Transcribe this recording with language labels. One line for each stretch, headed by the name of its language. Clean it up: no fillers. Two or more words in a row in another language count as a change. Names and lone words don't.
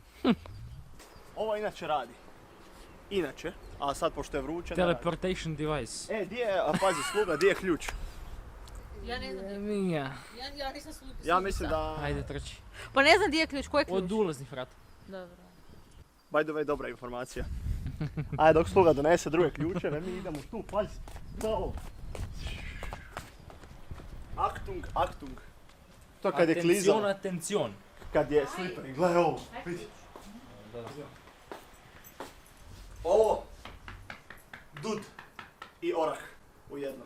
Croatian: Ovo inače radi. Inače, a sad pošto je vruće ne radi.
English: Teleportation device.
Croatian: Di je, a pazi sluga, di je ključ? Ja ne znam. Minja. Ja nisam sluga. Ja mislim da... Ajde, trči. Pa ne znam gdje je ključ, koji je ključ? Od ulaznih vrata. Dobro.
English: By the way,
Croatian: dobra informacija. Ajde, dok sluga donese druge ključeve, mi idemo tu, pazi. Da ovo. Achtung. To kad je klizalo. Atencion. Kad je slippery, gledaj ovo, vidi. Ovo, dud i orah u jednom.